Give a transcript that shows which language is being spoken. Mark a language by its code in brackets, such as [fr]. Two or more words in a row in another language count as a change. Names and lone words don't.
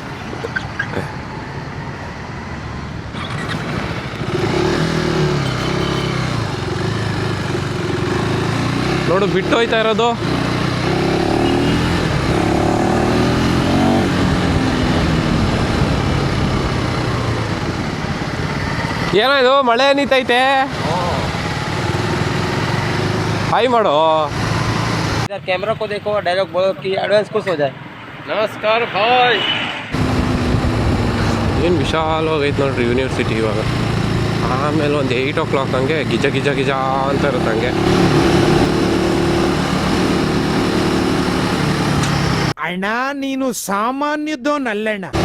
[kn] ನೋಡು ಬಿಟ್ಟು ಹೋಯ್ತಾ ಇರೋದು. ಏನೋ ಇದು ಮಳೆ ನಿಂತೈತೆ. ಹಾಯ್ ಮಾಡು. [hi] कैमरा को देखो, डायलॉग बोलो कि एडवांस खुश हो जाए. [kn] ನಮಸ್ಕಾರ ಭಾಯ್. ಏನು ವಿಶಾಲವಾಗೈತೆ ನೋಡ್ರಿ ಯೂನಿವರ್ಸಿಟಿ ಇವಾಗ. ಆಮೇಲೆ ಒಂದು 8 o'clock ಹಂಗೆ ಗಿಜ ಅಂತ ಇರುತ್ತೆ ಹಂಗೆ. ಅಣ್ಣ ನೀನು ಸಾಮಾನ್ಯದೋನಲ್ಲಣ್ಣ.